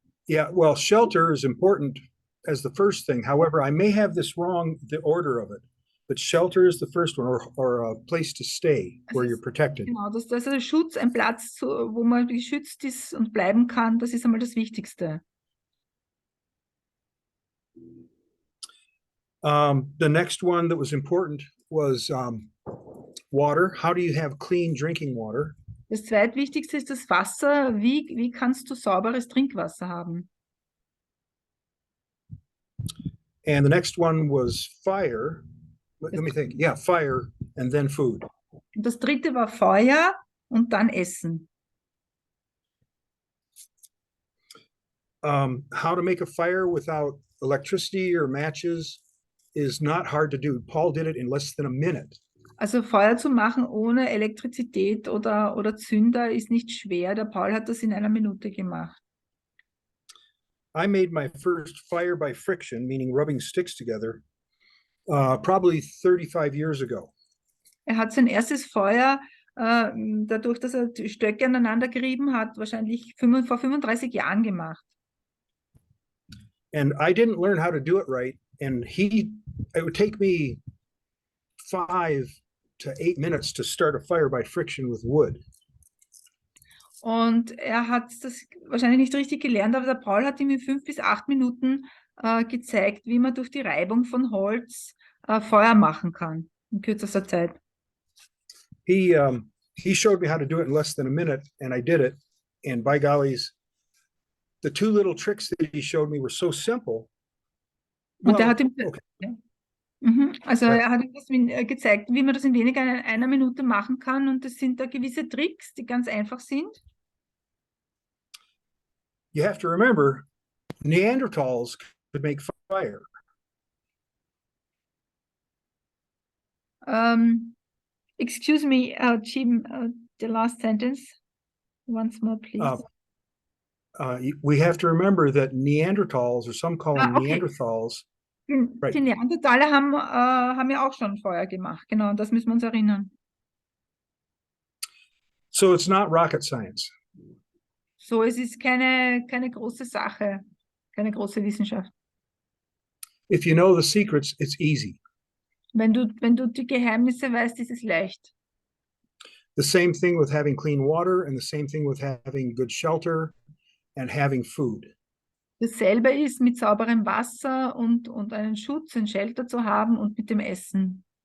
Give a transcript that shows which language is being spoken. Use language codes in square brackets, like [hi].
[en] Yeah, well, shelter is important as the first thing. However, I may have this wrong, the order of it. But shelter is the first one, or a place to stay where you're protected. [de] Genau, das ist Schutz, ein Platz, wo man geschützt ist und bleiben kann, das ist einmal das Wichtigste. [en] The next one that was important was water. How do you have clean drinking water? [de] Das zweitwichtigste ist das Wasser. Wie kannst du sauberes Trinkwasser haben? [en] And the next one was fire. Let me think. Yeah, fire and then food. [de] Und das dritte war Feuer und dann Essen. [en] How to make a fire without electricity or matches is not hard to do. Paul did it in less than a minute. [de] Also Feuer zu machen ohne Elektrizität oder Zünder ist nicht schwer. Der Paul hat das in einer Minute gemacht. [en] I made my first fire by friction, meaning rubbing sticks together, probably 35 years ago. [de] Er hat sein erstes Feuer dadurch, dass er die Stöcke aneinander gerieben hat, wahrscheinlich vor 35 Jahren gemacht. [en] And I didn't learn how to do it right. And it would take me 5 to 8 minutes to start a fire by friction with wood. [de] Und er hat das wahrscheinlich nicht richtig gelernt, aber der Paul hat ihm in 5 bis 8 Minuten gezeigt, wie man durch die Reibung von Holz Feuer machen kann in kürzester Zeit. [en] He showed me how to do it in less than a minute, and I did it. And by gollies, the 2 little tricks that he showed me were so simple. [de] Und [en] Well, [de] er hat ihm, [en] okay. [de] ja. Also Ja. er hat ihm das gezeigt, wie man das in weniger einer Minute machen kann. Und das sind da gewisse Tricks, die ganz einfach sind. [en] You have to remember, Neanderthals could make fire. Excuse me, Jim, the last sentence. Once more, please. We have to remember that Neanderthals, or some call them Okay. Neanderthals, right. [de] Die Neandertaler haben ja auch schon Feuer gemacht. Genau, das müssen wir uns erinnern. [en] So it's not rocket science. [de] So, es ist keine große Sache, keine große Wissenschaft. [en] If you know the secrets, it's easy. [de] Wenn du die Geheimnisse weißt, ist es leicht. [en] The same thing with having clean water, and the same thing with having good shelter and having food. [de] Dasselbe ist mit sauberem Wasser und einen Schutz, ein Shelter zu haben und mit dem Essen.